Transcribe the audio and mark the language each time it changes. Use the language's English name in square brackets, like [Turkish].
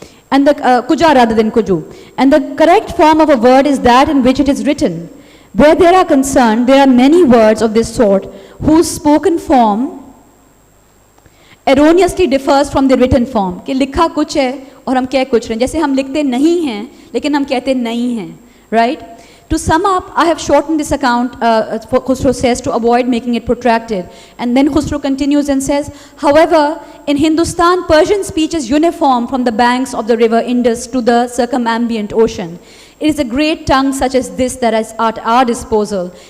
[English] And the kuja rather than kuju. And the correct form of a word is that in which it is written. Where they are concerned, there are many words of this sort whose spoken form erroneously differs from the written form. [Hindi] कि लिखा कुछ है और हम कह कुछ रहे हैं. जैसे हम लिखते नहीं हैं लेकिन हम कहते नहीं हैं, right? [English] To sum up, I have shortened this account, Khusro says, to avoid making it protracted. And then Khusro continues and says, however, in Hindustan, Persian speech is uniform from the banks of the river Indus to the circumambient ocean. It is a great tongue such as this that is at our disposal.